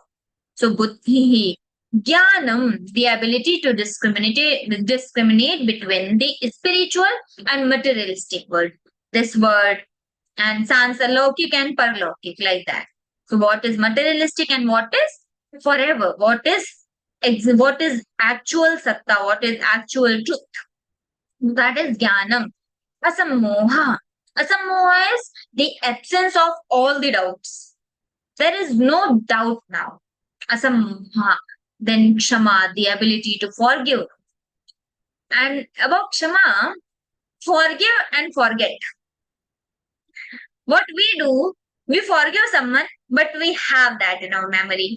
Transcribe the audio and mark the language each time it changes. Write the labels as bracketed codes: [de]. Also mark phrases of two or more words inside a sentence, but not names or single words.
[en] So Buddhi, Jnanam, the ability to discriminate between the spiritual and materialistic world. This word and Sansalokic and Paralokic, like that. So what is materialistic and what is forever? What is actual satta? What is actual truth? That is Jnanam. Asammoha. Asammoha is the absence of all the doubts. There is no doubt now. Asammoha. Then Kshama, the ability to forgive. And about Kshama, forgive and forget. What we do, we forgive someone, but we have that in our memory.